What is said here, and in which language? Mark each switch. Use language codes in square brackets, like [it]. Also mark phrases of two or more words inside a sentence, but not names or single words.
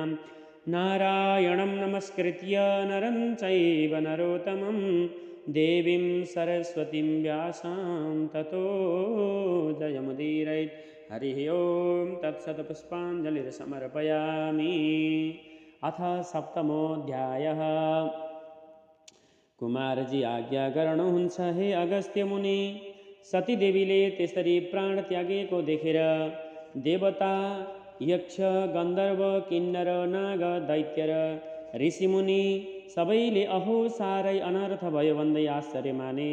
[sa] नारायणं नमस्कृत्य नरं चैव नरोत्तमं देवीं सरस्वतीं व्यासं ततो जयमुदीरयेत्। हरिः ओं तत्सत्। पुष्पाञ्जलिर्समर्पयामि। अथ सप्तमोऽध्यायः। [ne] कुमारजी आज्ञाकरण हुन्छ हे अगस्त्य मुनि। सती देवीले त्यसरी प्राण त्यागेको देखेर देवता यक्ष गन्धर्व किन्नर नाग दैत्य र ऋषिमुनि सबैले अहो साह्रै अनर्थ भयो भन्दै आश्चर्य माने।